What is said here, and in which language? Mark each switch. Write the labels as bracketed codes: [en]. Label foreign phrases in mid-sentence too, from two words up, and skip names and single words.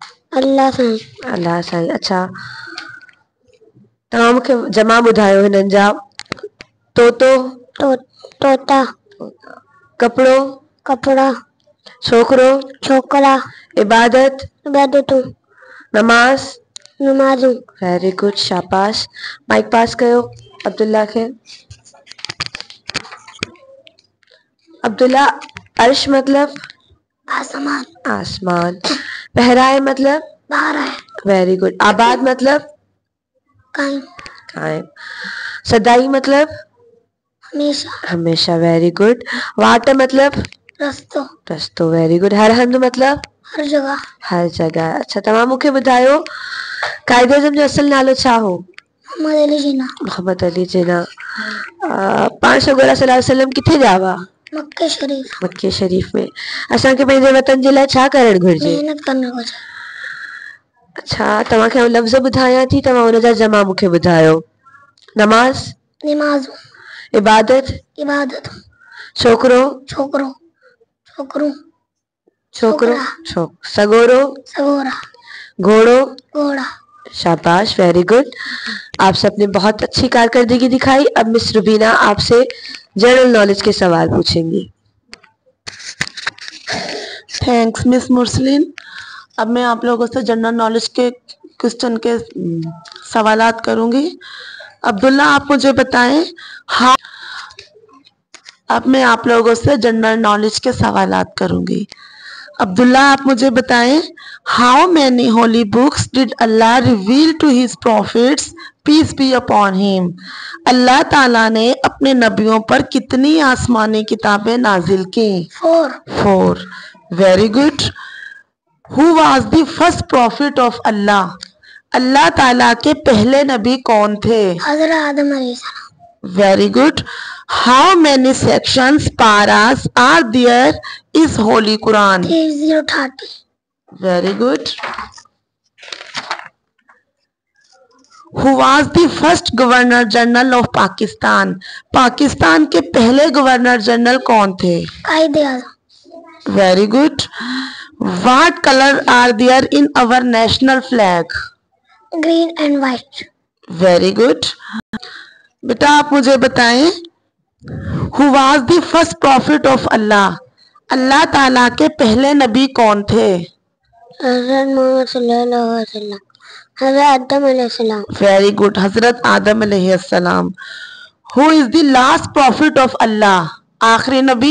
[sd] अल्लाह साईं। अल्लाह साईं। अच्छा, तव्हां मूंखे जमा ॿुधायो हिननि जा। तोतो? तोता। कपिड़ो? कपड़ा। छोकिरो? छोकरा। इबादत? इबादतूं। नमाज? नमाजूं। [en] very good, [sd] शाबाश। माइक पास कयो अब्दुल्ला खे। अब्दुल्ला, अर्श मतलब? आसमान। आसमान। पहराए मतलब? [ur] باہر ہے. [en] very good. [sd] आबाद मतलब? कायम। कायम। सदाई मतलब? हमेशा। हमेशा, [en] very good. [sd] वाट मतलब? रस्तो। रस्तो, [en] very good. [sd] हर हंध मतलब? [ur] ہر جگہ. ہر جگہ. [sd] अच्छा, तव्हां मूंखे ॿुधायो कायदे आज़म जो असल नालो छा हो? मोहम्मद अली जिन्ना। मोहम्मद अली जिन्ना। पाण सगोरा [ar] صلى الله عليه وسلم [sd] किथे ॼावा हुआ? मक्के शरीफ। मक्के शरीफ में। असांखे पंहिंजे वतन जे लाइ छा करणु घुरिजे? [ur] محنت کرنے کو. [sd] अच्छा, तव्हांखे आउं लफ़्ज़ ॿुधायां थी, तव्हां हुनजा जमा मूंखे ॿुधायो। नमाज? नमाज। इबादत? इबादत। छोकिरो? छोकरो। छोकरू। छोकरो। सगोरो? सगोरा। घोड़ो? घोड़ा। शाबाश, [en] very good. [ur] آپ سب نے بہت اچھی کارکردگی دکھائی۔ اب مس روبینہ آپ سے [en] general knowledge [ur] کے سوال پوچھیں گی. [en] Thanks Miss Mursaleen. [ur] اب میں آپ لوگوں سے [en] general knowledge [ur] کے کوئسچن کے سوالات کروں گی. عبداللہ، آپ مجھے بتائیں ہاں۔ اب میں آپ لوگوں سے [en] general knowledge [ur] کے سوالات کروں گی. عبداللہ، آپ مجھے بتائیں [en] how many holy books did Allah reveal to his prophets peace be upon him. [ur] اللہ تعالیٰ نے اپنے نبیوں پر کتنی آسمانی کتابیں نازل کیں? [en] 4. Very good. Who was the first prophet of Allah? [ur] اللہ تعالیٰ کے پہلے نبی کون تھے? حضرت آدم علیہ السلام. [en] Very good. How many sections, paras are there is Holy Quran? 3030. Very good. Who was the first Governor General of Pakistan? [ur] پاکستان کے پہلے گورنر جنرل کون تھے? قائد اعظم. [en] Very good. What color are there in our national flag? Green and white. Very good. [ur] بیٹا، آپ مجھے بتائیں [en] who was the first prophet of Allah, [ur] اللہ تعالیٰ کے پہلے نبی کون تھے? حضرت محمد [ar] صلى الله عليه وسلم, [ur] حضرت آدم علیہ السلام. [en] very good, [ur] حضرت آدم علیہ السلام. [en] who is the last prophet of Allah, [ur] آخری نبی?